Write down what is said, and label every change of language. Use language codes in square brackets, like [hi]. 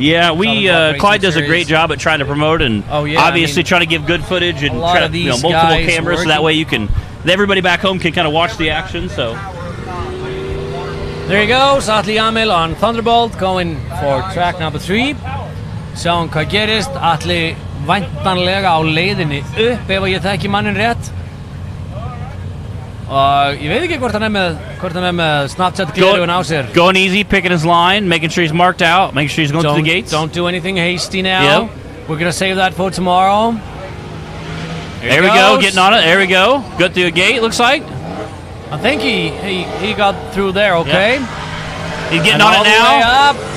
[en] Yeah, Clyde does Series. a great job at trying to promote and obviously trying to give good footage and multiple cameras so that way everybody back home can kind of watch the action. So there he goes, Atli Jamil on Thunderbolt going for track number 3. [is] Sjáum hvað gerist. Atli væntanlega á leiðinni upp ef ég þekki mannin rétt. Og ég veit ekki hvort hann með Snapchat glerugun á sér. [en] Going easy, picking his line, making sure he's marked out, making sure he's going to the gates. Don't do anything hasty now. Yep. We're going to save that for tomorrow. There we go, getting on it. There we go. Got through a gate, looks like. I think he got through there, okay? Yep. He's getting on it now.